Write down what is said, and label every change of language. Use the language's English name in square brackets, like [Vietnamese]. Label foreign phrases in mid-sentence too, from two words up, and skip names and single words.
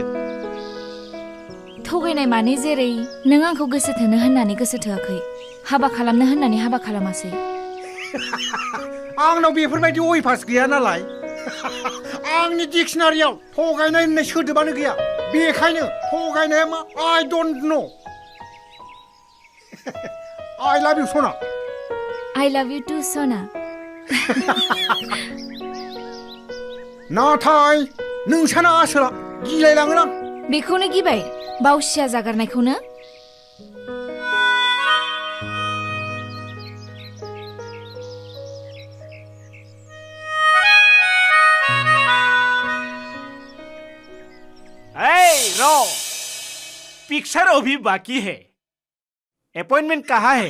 [Bodo] थगायनाय माने जेरै नों आंखौ गोसो थोनो होननानै गोसो थोआखै हाबा खालामनो होननानै हाबा खालामासै आंनाव बेफोरबायदि अयभास गैया नालाय आंनि डिक्शनारियाव थगायनाय होननाय सोदोबानो गैया बेखायनो थगायनाया मा [English] I don't know I love you [Bodo] सना [English] I love you too, Sona. [Bodo] नाथाय नोंसाना आसोला गिलायलाङो आं बेखौनो गिबाय बावसिया जागारनायखौनो [Hindi] रो पिक्चर अभी बाकी है अपॉइंटमेंट कहाँ है